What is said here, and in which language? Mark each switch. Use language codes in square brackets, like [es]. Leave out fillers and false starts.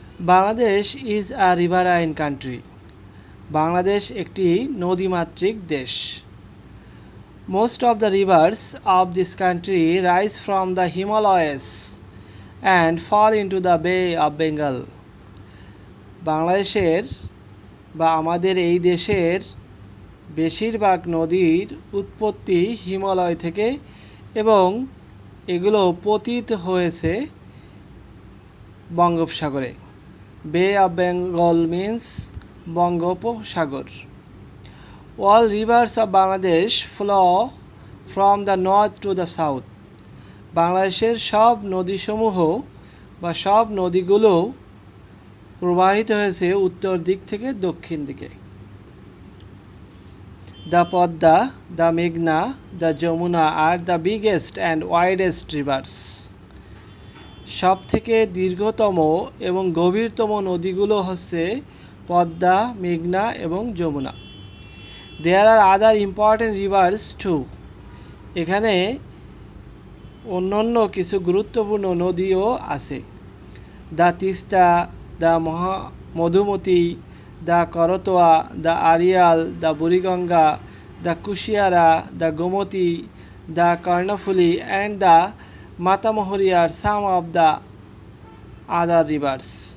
[en] Bangladesh is a riverine country. [bn] Bangladesh একটি নদীমাতৃক দেশ. [en] Most of the rivers of this country rise from the Himalayas and fall into the Bay of Bengal. [bn] বাংলাদেশের বা আমাদের এই দেশের বেশিরভাগ নদীর উৎপত্তি হিমালয় থেকে এবং এগুলো পতিত হয়েছে বঙ্গোপসাগরে. [en] Bay of Bengal means বঙ্গোপসাগর. All rivers of Bangladesh flow from the north to the south. [bn] বাংলাদেশের সব নদীসমূহ বা সব নদীগুলো প্রবাহিত হয়েছে উত্তর দিক থেকে দক্ষিণ দিকে. [en] The Podda, the Meghna, the Jamuna are the biggest and widest rivers. [bn] সব থেকে দীর্ঘতম এবং গভীরতম নদীগুলো হচ্ছে পদ্মা, মেঘনা এবং Jamuna. [en] There are other important rivers too. [bn] এখানে অন্যান্য কিছু গুরুত্বপূর্ণ নদীও আছে. [en] The Tista, the Madhumati, the Korotwa, the Arial, the Buriganga, the Kushiara, the Gomoti, the Karnafuli and the Matamohari are some of the other rivers.